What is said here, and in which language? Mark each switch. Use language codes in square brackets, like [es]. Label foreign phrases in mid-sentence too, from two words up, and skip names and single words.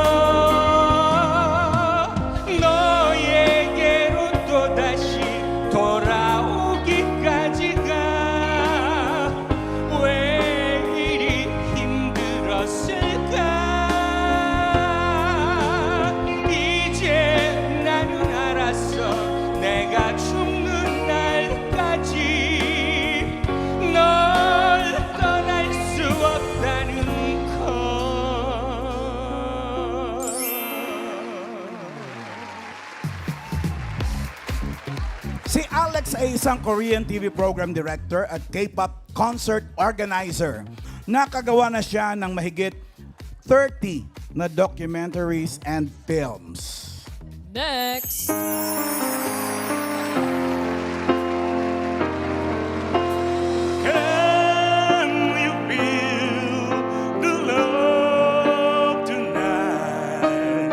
[ko] 너에게로 또다시 돌아오기까지가 왜 이리 힘들었을까 이제 나는 알았어 내가 죽는 날까지 널 떠날 수 없다는 걸 [tl] Si Alex ay isang Korean TV program director at K-pop concert organizer. Nakagawa na siya ng mahigit 30 na [en] documentaries and films. Next. Can you feel the love tonight?